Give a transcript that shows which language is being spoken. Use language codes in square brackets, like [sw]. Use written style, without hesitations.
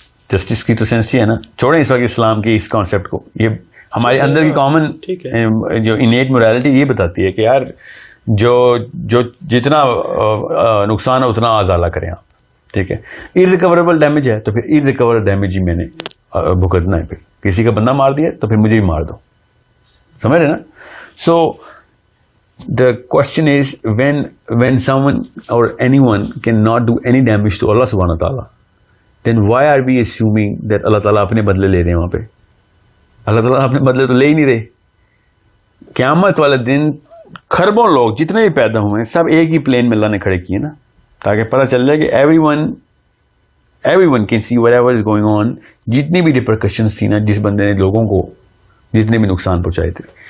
[ur] Justice کی تو sense ہی ہے نا. چھوڑیں اس وقت اسلام کی اس کانسیپٹ کو, یہ ہمارے اندر کی کامن جو انیٹ موریلٹی یہ بتاتی ہے کہ یار جو جتنا نقصان ہے اتنا ازالہ کریں آپ, ٹھیک ہے. ارریکوریبل ڈیمیج ہے تو پھر ارریکوریبل ڈیمیج ہی میں نے بھگتنا ہے. پھر کسی کا بندہ مار دیا تو پھر مجھے بھی مار دو, سمجھ رہے نا. [en] so the question is when someone or anyone cannot do any damage to Allah subhanahu wa ta'ala, then why are we assuming that [ur] اللہ تعالیٰ اپنے بدلے لے رہے ہیں وہاں پہ؟ اللہ تعالیٰ اپنے بدلے تو لے ہی نہیں رہے. قیامت والے دن کھربوں لوگ جتنے بھی پیدا ہوئے ہیں سب ایک ہی پلین میں اللہ نے کھڑے کیے نا, تاکہ پتہ چل جائے کہ [en] everyone can see whatever is going on. [ur] جتنی بھی ریپرکشنز تھی نا جس بندے نے لوگوں کو جتنے بھی نقصان پہنچائے تھے.